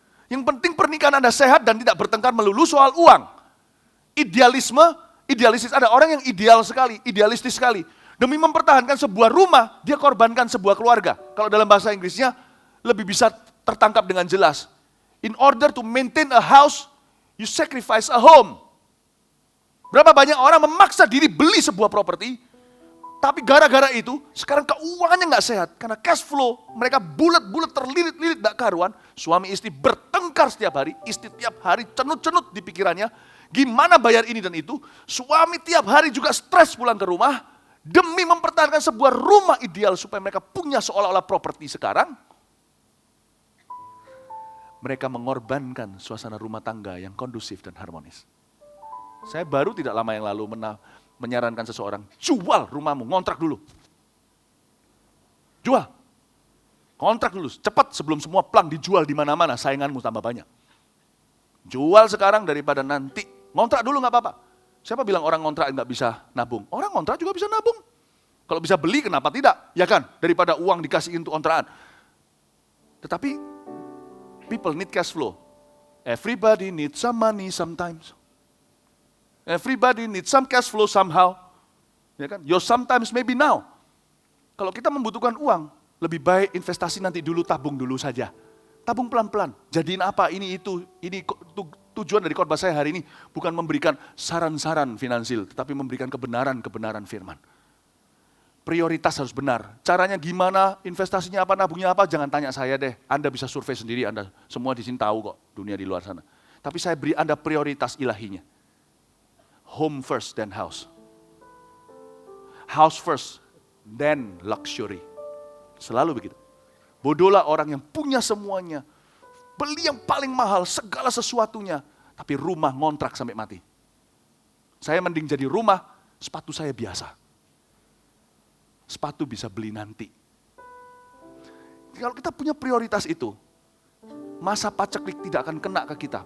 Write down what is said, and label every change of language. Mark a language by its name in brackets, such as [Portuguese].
[Indonesian] Yang penting pernikahan Anda sehat dan tidak bertengkar melulu soal uang. Idealistis, ada orang yang ideal sekali, idealistis sekali. Demi mempertahankan sebuah rumah, dia korbankan sebuah keluarga. Kalau dalam bahasa Inggrisnya, lebih bisa tertangkap dengan jelas. [English] In order to maintain a house, you sacrifice a home. [Indonesian] Berapa banyak orang memaksa diri beli sebuah properti, tapi gara-gara itu, sekarang keuangannya nggak sehat. Karena cash flow, mereka bulat-bulat terlilit-lilit nggak karuan. Suami istri bertengkar setiap hari, istri tiap hari cenut-cenut di pikirannya. Gimana bayar ini dan itu, suami tiap hari juga stres pulang ke rumah. Demi mempertahankan sebuah rumah ideal supaya mereka punya seolah-olah properti sekarang. Mereka mengorbankan suasana rumah tangga yang kondusif dan harmonis. Saya baru tidak lama yang lalu menyarankan seseorang, jual rumahmu, ngontrak dulu. Jual. Kontrak dulu, cepat sebelum semua plang dijual di mana-mana, sainganmu tambah banyak. Jual sekarang daripada nanti, ngontrak dulu nggak apa-apa. Siapa bilang orang ngontrak nggak bisa nabung? Orang ngontrak juga bisa nabung. Kalau bisa beli, kenapa tidak? Ya kan, daripada uang dikasih untuk kontrakan. Tetapi, [English] people need cash flow. Everybody needs some money sometimes. Everybody needs some cash flow somehow. [Indonesian] Ya kan? [English] Your sometimes maybe now. [Indonesian] Kalau kita membutuhkan uang, lebih baik investasi nanti dulu, tabung dulu saja. Tabung pelan-pelan. Jadiin apa, ini itu. Ini tujuan dari khotbah saya hari ini bukan memberikan saran-saran finansial, tetapi memberikan kebenaran-kebenaran firman. Prioritas harus benar. Caranya gimana, investasinya apa, nabungnya apa, jangan tanya saya deh. Anda bisa survei sendiri, Anda semua di sini tahu kok dunia di luar sana. Tapi saya beri Anda prioritas ilahinya. [English] Home first, then house. House first, then luxury. [Indonesian] Selalu begitu. Bodohlah orang yang punya semuanya. Beli yang paling mahal, segala sesuatunya. Tapi rumah ngontrak sampai mati. Saya mending jadi rumah, sepatu saya biasa. Sepatu bisa beli nanti. Kalau kita punya prioritas itu, masa paceklik tidak akan kena ke kita.